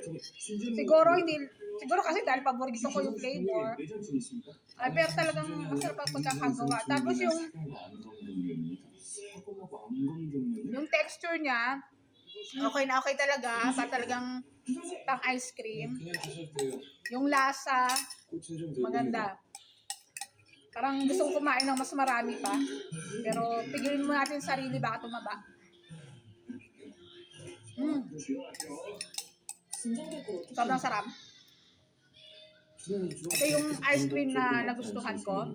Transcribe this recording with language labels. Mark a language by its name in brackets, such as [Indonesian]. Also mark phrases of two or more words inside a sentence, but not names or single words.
[Filipino] siguro Siguro kasi dahil paborito ko yung flavor. Ay, pero talagang masarap ang pagkakagawa. Tapos yung texture niya, okay na okay talaga. Talagang pang [English] ice cream. [Korean] 그냥 드셔도 돼요. [Filipino] Yung lasa, [Korean] 꽃은 좀 덜. [Filipino] maganda. Parang gusto kong kumain ng mas marami pa. Pero pigilin mo natin yung sarili, baka tumaba. Sobrang sarap. Ito yung [English] ice cream [Filipino] na nagustuhan ko.